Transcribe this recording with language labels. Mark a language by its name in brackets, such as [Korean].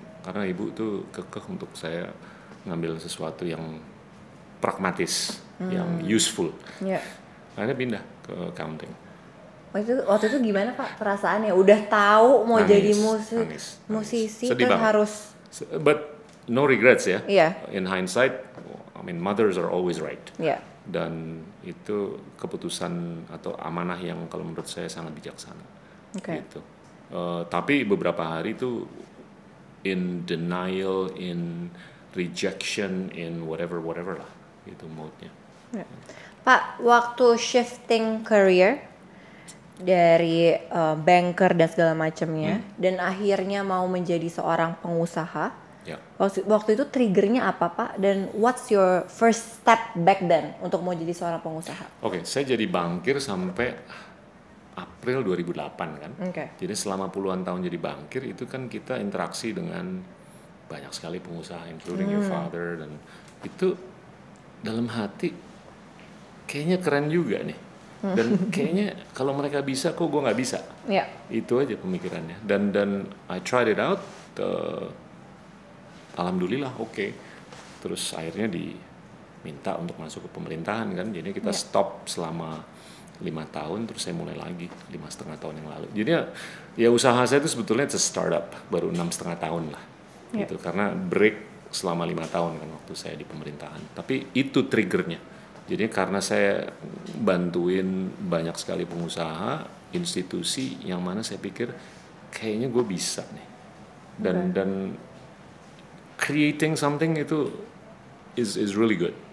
[Indonesian] Karena ibu tuh kekeh untuk saya ngambil sesuatu yang pragmatis, yang useful. Akhirnya pindah ke accounting. Waktu itu gimana Pak perasaannya? Udah tahu mau jadi musisi terus harus. [English] But no regrets ya. In hindsight, I mean mothers are always right. [Indonesian] Dan itu keputusan atau amanah yang kalau menurut saya sangat bijaksana. Gitu. Tapi beberapa hari itu [English] in denial, in rejection, in whatever [Indonesian] lah, gitu mode-nya. Pak, waktu shifting career dari banker dan segala macamnya, dan akhirnya mau menjadi seorang pengusaha, waktu itu triggernya apa Pak? Dan [English] what's your first step back then [Indonesian] untuk mau jadi seorang pengusaha? Saya jadi bankir sampai April 2008 kan. Jadi selama puluhan tahun jadi bankir itu kan kita interaksi dengan banyak sekali pengusaha, [English] including your father, [Indonesian] dan itu dalam hati kayaknya keren juga nih. Dan kayaknya kalau mereka bisa, kok gue nggak bisa. Itu aja pemikirannya. [English] Dan I tried it out, alhamdulillah oke. [Indonesian] Terus akhirnya diminta untuk masuk ke pemerintahan kan. Jadi kita stop selama 5 tahun, terus saya mulai lagi 5,5 tahun yang lalu. Jadi ya usaha saya itu sebetulnya [English] it's a startup, [Indonesian] baru 6,5 tahun lah. Gitu. Karena break selama 5 tahun kan waktu saya di pemerintahan. Tapi itu triggernya. Jadi karena saya bantuin banyak sekali pengusaha, institusi yang mana saya pikir kayaknya gue bisa nih. [English] Dan creating something itu is really good.